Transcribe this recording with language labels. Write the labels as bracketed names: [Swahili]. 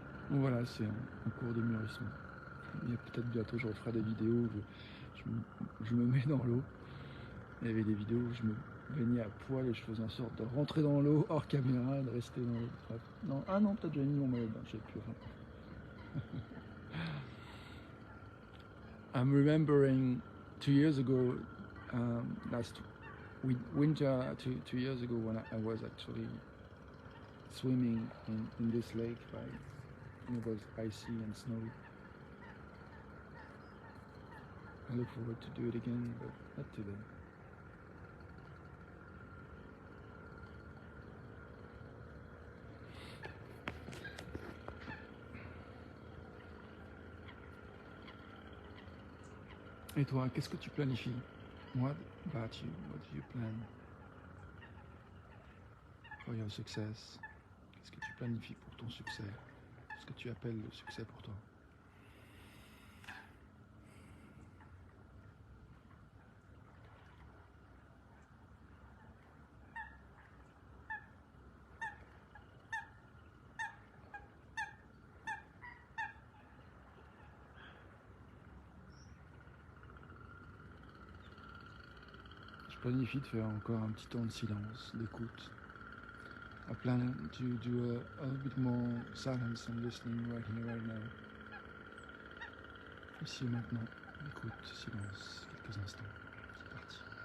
[French] Donc voilà, c'est un cours de mûrissement. Il y a peut-être bientôt, je referai des vidéos où je me mets dans l'eau. Il y avait des vidéos où je me baignais à poil et je faisais en sorte de rentrer dans l'eau hors caméra et de rester dans l'eau. Non, ah non, peut-être j'ai mis mon maillot de bain, je sais plus. [English] I'm remembering 2 years ago, last winter, 2 years ago, when I was actually swimming in this lake. It was icy and snowy. I look forward to do it again, but not today. [French] Et toi, qu'est-ce que tu planifies? [English] What about you? What do you plan for your success? [French] Qu'est-ce que tu planifies pour ton succès? Ce que tu appelles le succès pour toi? Je planifie de faire encore un petit temps de silence, d'écoute. [English] I plan to do a little bit more silence and listening right here, right now. [French] Ici et maintenant, écoute, silence, quelques instants. C'est parti.